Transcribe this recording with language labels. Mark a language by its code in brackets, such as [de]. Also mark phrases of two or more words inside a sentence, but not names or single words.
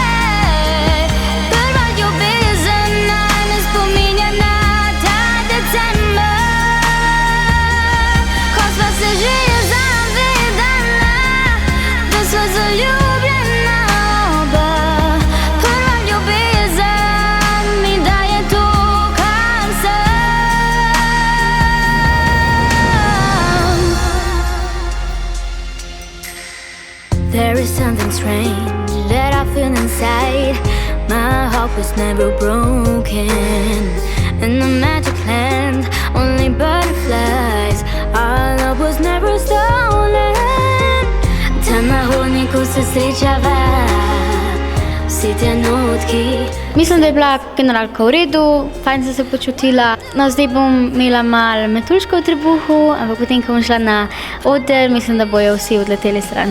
[sl] Prva ljubezen naj me spominja na ta december, ko sva se že zavedala, da sva zaljubljena oba. Prva ljubezen mi daje to, kar sem. [en] There is something strange that I feel inside. My heart was never broken. In the magic land, only butterflies. Our love was never stolen. [sl] Tam na hodniku se srečava vsi trenutki. Mislim, da je bila generalka v redu, fajn sem se počutila. No, zdaj bom imela malo metuljčka v trebuhu, ampak potem, ko bom šla na oder, mislim, da bojo vsi odleteli stran.